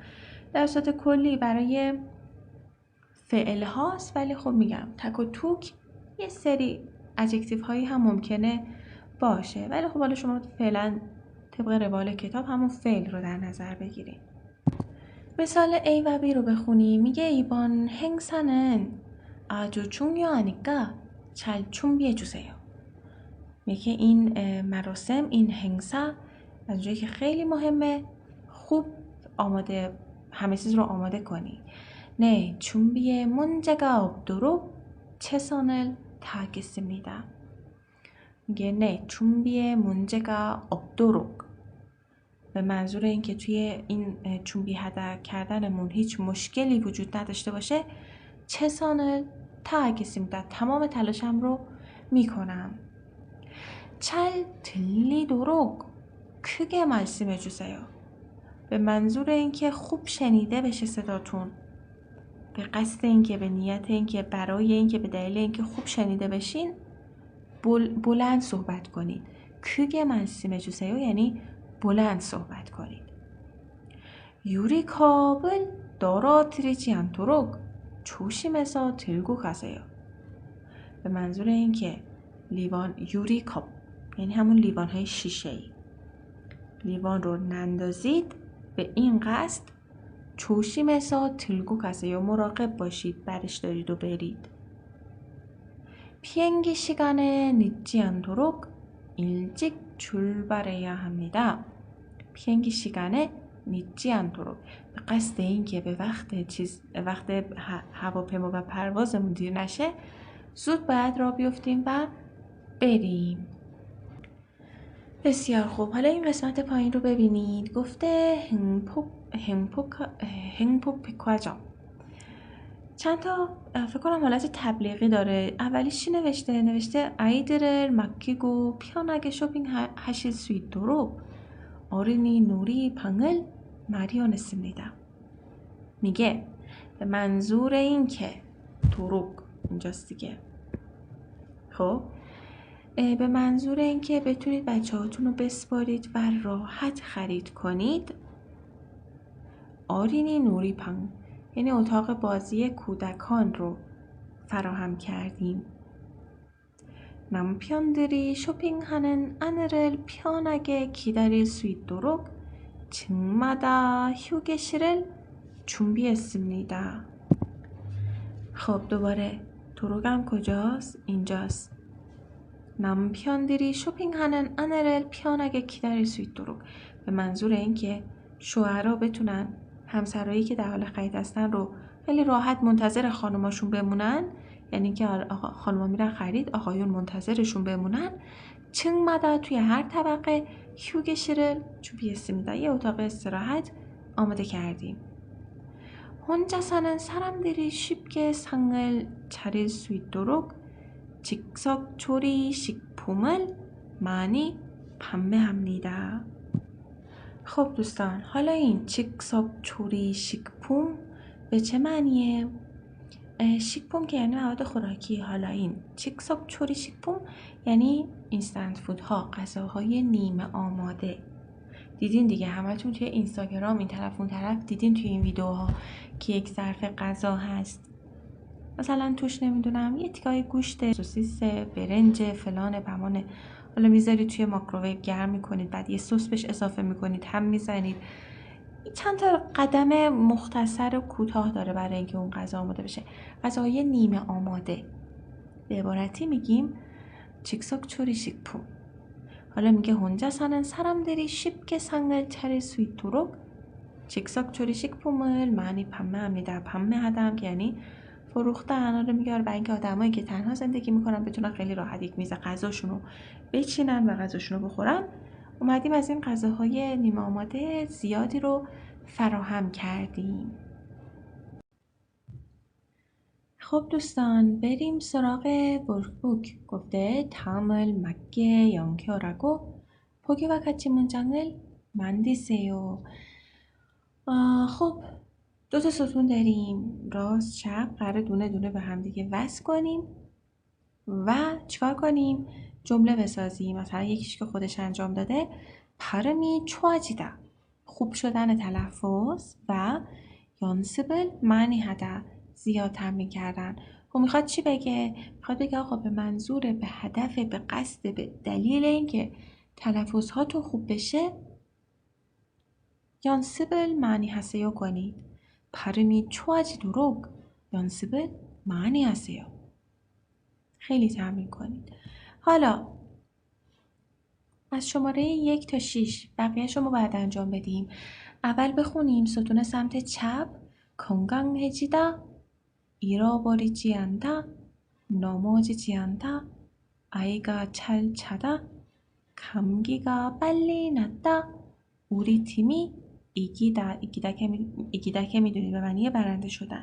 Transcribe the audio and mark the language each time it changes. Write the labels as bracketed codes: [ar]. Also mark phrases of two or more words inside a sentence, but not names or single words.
[fa] در صورت کلی برای فعل هاست، ولی خب میگم تک و توک یه سری ادجکتیو هایی هم ممکنه باشه، ولی خب حالا شما فعلا طبق روال کتاب همون فعل رو در نظر بگیریم. مثال A و B رو بخونیم. میگه [ko] 이번 행사는 아주 중요하니까 잘 준비해 주세요. [fa] میگه این مراسم، این هنگسا از جایی که خیلی مهمه خوب آماده، همه چیز رو آماده کنی. [ko] 네, 준비에 문제가 없도록 최선을 다하겠습니다. [fa] میگه [ko] 네, 준비에 문제가 없도록 [fa] به منظور این که توی این 준비 هدر کردنمون هیچ مشکلی وجود نداشته باشه [ko] 최선을 다하겠습니다. [fa] تمام تلاشم رو میکنم. [ko] 잘 들리도록 크게 말씀해 주세요. [fa] به منظور این که خوب شنیده بشه صداتون، به قصد این که، به نیت این که، برای این که، به دلیل این که خوب شنیده بشین بلند صحبت کنید. [ko] 크게 말씀해 주세요 [fa] یعنی بلند صحبت کنید. [ko] 유리컵을 떨어뜨리지 않도록 조심해서 들고 가세요. [fa] به منظور این که لیوان، یوریکاپ یعنی همون لیوان های شیشه‌ای، لیوان رو نندازید به این قصد [ko] 조심해서 들고 가세요 [fa] مراقب باشید برش دارید و برید. [ko] 비행기 시간에 늦지 않도록 일찍 출발해야 합니다. 비행기 시간에 늦지 않도록 [fa] به قصد اینکه به وقت هواپیما و پروازمون دیر نشه زود باید راه بیفتیم و بریم. بسیار خوب. حالا این قسمت پایین رو ببینید. گفته 행복하죠. چند تا فکر کنم حالت تبلیغی داره. اولیش چی نوشته [ko] 아이들을 맡기고 편하게 쇼핑하실 수 있도록 어린이 놀이방을 마련했습니다. [fa] میگه به منظور این که دروغ اینجاست دیگه. خب به منظور این که بتونید بچه هاتون رو بسپارید و راحت خرید کنید [ko] 어린이 놀이방 [fa] یعنی اتاق بازی کودکان رو فراهم کردیم. [ko] 남편들이 쇼핑하는 안을 편하게 기다릴 수 있도록 층마다 휴게실을 준비했습니다. [fa] خب دوباره دروغم کجاست؟ اینجاست. [ko] 남편들이 쇼핑하는 안을 편하게 기다릴 수 있도록 [fa] به منظور این که شوهرها بتونن همسرایی که در حال خرید هستن رو خیلی راحت منتظر خانماشون بمونن، یعنی که خانم‌ها میرن خرید آقایون منتظرشون بمونن. [ko] 층마다 [fa] توی هر طبقه [ko] 휴게실을 준비했습니다. [fa] یه اتاق استراحت آماده کردیم. [ko] 혼자 사는 사람들이 쉽게 상을 차릴 수 있도록 즉석 조리 식품을 많이 판매합니다. [fa] خب دوستان حالا این [ko] 즉석 조리 식품 [fa] به چه معنیه؟ 식품 که یعنی مواد خوراکی. حالا این [ko] 즉석 조리 식품 [fa] یعنی [en] instant food [fa] ها، غذاهای نیمه آماده. دیدین دیگه همتون توی اینستاگرام این طرف اون طرف دیدین توی این ویدیوها که یک ظرف غذا هست، مثلا توش نمیدونم یه تیکای گوشت، سوسیس، برنج، فلان بمانه، حالا میذارید توی مایکروویو گرم میکنید، بعد یه سس بهش اضافه میکنید، هم میزنید. چند تا قدم مختصر و کوتاه داره برای اینکه اون غذا آماده بشه. غذاهای نیمه آماده. به عبارتی میگیم [ko] 즉석 조리 식품. [fa] حالا میگه [ko] 혼자 사는 사람들이 쉽게 상을 차릴 수 있도록 즉석 조리 식품을 많이 판매합니다. [fa] 판매하다 که یعنی فروختن. حالا میگه برای اینکه آدمایی که تنها زندگی میکنن بتونن خیلی راحت یک میز غذاشون رو بچینن و غذاشون رو بخورن، اومدیم از این غذاهای نیمه آماده زیادی رو فراهم کردیم. خب دوستان بریم سراغ ورکبوک. [ko] گفته 다음을 맞게 연결하고 보기와 같이 문장을 만드세요. [fa] خب دو تا ستون داریم، راست چپ، قراره دونه دونه به هم دیگه وصل کنیم و چیکار کنیم؟ جمله بسازیم. مثلا یکیش که خودش انجام داده [ko] 발음이 좋아지다 [fa] خوب شدن تلفظ و [ko] 연습을 많이 하다 [fa] زیاد تمرین کردن. خب میخواد چی بگه؟ میخواد بگه آقا به منظور، به هدف، به قصد، به دلیل اینکه تلفظ ها تو خوب بشه [ko] 연습을 많이 하세요 [fa] کنید. [ko] 발음이 좋아지도록 연습을 많이 하세요. [fa] خیلی تمرین کنید. حالا از شماره 1 تا 6 بقیه شما باید انجام بدیم. اول بخونیم ستون سمت چپ. [ko] 건강해지다 잃어버리지 않다 넘어지지 않다 아이가 잘 자다 감기가 빨리 낫다 우리 팀이 이기다 [fa] که میدونید به معنی برنده شدن.